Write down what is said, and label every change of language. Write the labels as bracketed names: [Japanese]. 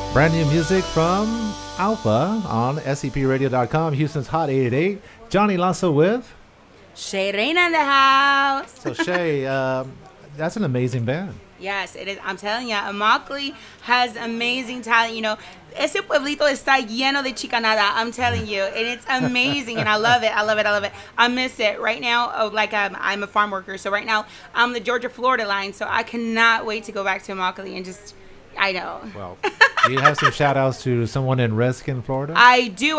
[English] Brand new music from Alpha on SCPRadio.com, Houston's Hot 888. Johnny Lasso with. Shay Reina in the house. So Shay, that's an amazing band. Yes, it is. I'm telling you, Immokalee has amazing talent. You know, [Spanish] ese pueblito está lleno de chicanada. [English] I'm telling you, and it's amazing, and I love it. I love it. I love it. I miss it right now. Oh, like I'm a farm worker, so right now I'm the Georgia-Florida line. So I cannot wait to go back to Immokalee and just. I know. Well, do you have some shout outs to someone in Reskin, Florida? I do.